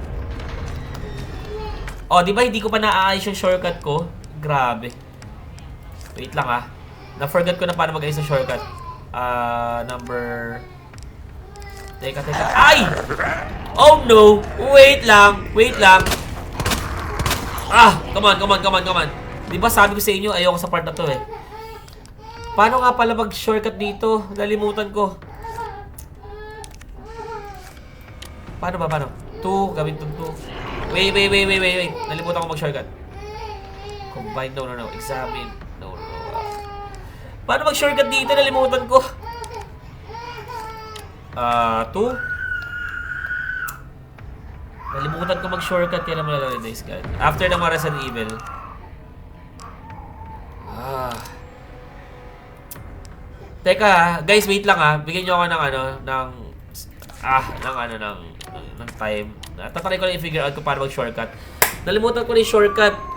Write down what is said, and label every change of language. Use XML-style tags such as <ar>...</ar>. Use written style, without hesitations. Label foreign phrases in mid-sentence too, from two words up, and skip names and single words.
<tl>Di ba hindi ko pa naaayos yung shortcut ko? Grabe. Wait lang Na-forget ko na paano mag-ayos sa shortcut. Number... Teka. Ay!</tl> <en>Oh no! Wait lang! Come on.</en> <tl>Di ba sabi ko sa inyo, ayoko sa part na to eh. Paano nga pala mag-shortcut dito? Nalimutan ko. Paano? 2, gawin itong 2. Wait. Nalimutan ko mag-shortcut.</tl> <en>Combine, no. Examine. No.</en> <tl>Paano mag-shortcut dito? Nalimutan ko. 2. Nalimutan ko mag-shortcut. Kaya naman nalang</tl> <en>nice guy.</en> <tl>After ng mga Resident Evil. Teka, guys, wait lang Bigyan nyo ako ng time. Tatry ko lang i-figure out kung paano mag-shortcut. Nalimutan ko na yung shortcut.</tl>